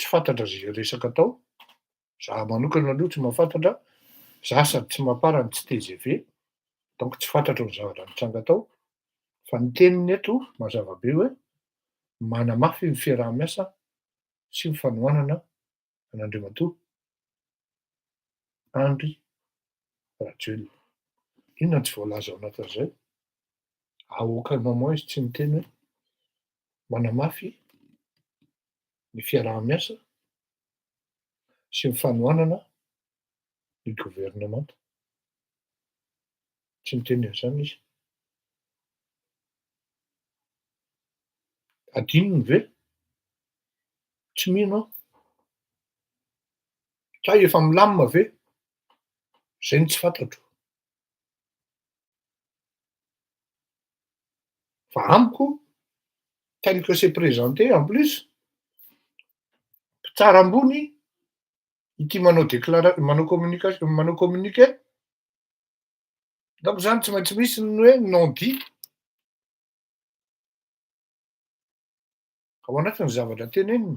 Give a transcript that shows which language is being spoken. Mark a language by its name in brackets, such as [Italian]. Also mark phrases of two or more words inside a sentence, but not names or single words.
[Malagasy] fantatra zay resaka atao, za manokana aloha tsy mahafantatra, za sady tsy mampara ny tsy TGV Donc tsy fantatro ny zavatra nitranga tao, fa ny teniny eto mazava be hoe manamafy ny fiaraha-miasa sy ny fanohanana an'Andriamatoa Andry Rajoelina. Inona tsy voalaza ao anatin'izay? [French] À aucun moment [Malagasy] izy tsy niteny hoe manamafy ny fiaraha-miasa sy ny fanohanana ny gouvernemanta. Tsy niteny an'izany izy. Adinony ve? Tsy mino aho. Sa efa milamina ve? Zay no tsy fantatro. Fa amiko, [French] tel que c'est présenté en plus, [Malagasy] mpitsara ambony ity manao manao communiqué, donc zany tsy maintsy misy ny hoe [French] non dit [Malagasy] ao anatin'ny zavatra teneniny.